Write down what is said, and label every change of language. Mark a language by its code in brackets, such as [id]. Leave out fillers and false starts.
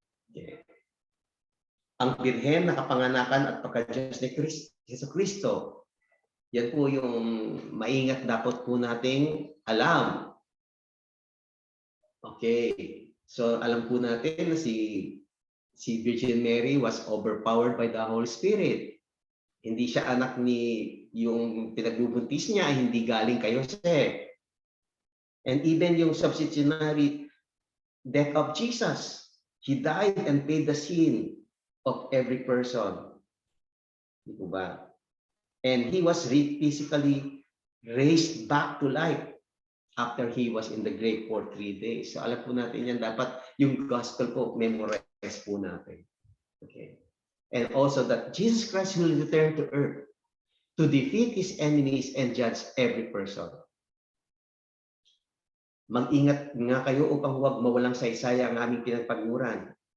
[tl] Okay. Ang birhen na kapanganakan at pagka-Diyos ni Kristo, yan po yung maingat dapat po nating alam. Okay. So, alam po natin na si [en] Virgin Mary was overpowered by the Holy Spirit. [tl] Hindi siya anak ni yung pinagbubuntis niya, hindi galing kay Jose. [en] And even yung substitutionary death of Jesus, he died and paid the sin of every person. [tl] Di po ba? [en] And he was physically raised back to life after he was in the grave for 3 days. [tl] So alam po natin yan, dapat yung gospel po, memorize po natin. Okay. [en] And also that Jesus Christ will return to earth to defeat his enemies and judge every person. [tl] Mag-ingat nga kayo upang huwag mawalang saysaya ang aming pinagpaguran.